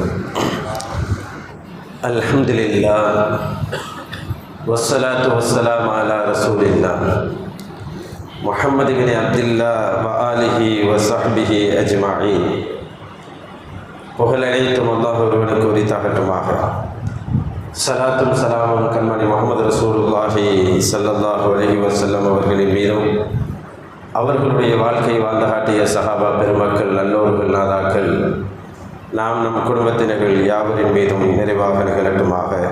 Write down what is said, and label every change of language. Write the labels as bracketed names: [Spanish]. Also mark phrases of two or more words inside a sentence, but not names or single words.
[Arabic] الحمد لله والصلاة والسلام على رسول الله محمد بن عبد الله وآله وصحبه أجمعين. [Tamil] புகழனைத்தும் அல்லாஹ் ஒருவனுக்கு உரித்தாகட்டுமாக. ஸலாத்தும் ஸலாமும் கண்மணி முஹம்மது [Arabic] رسول الله صلى الله عليه وسلم [Tamil] அவர்களின் மீதும் அவர்களுடைய வாழ்க்கை வாழ்ந்து காட்டிய சஹாபா பெருமக்கள், நல்லோர்கள், நாதாக்கள், நாம் நம் குடும்பத்தினர்கள் யாவரின் மீதும் நிறைவாக நிகழட்டுமாக.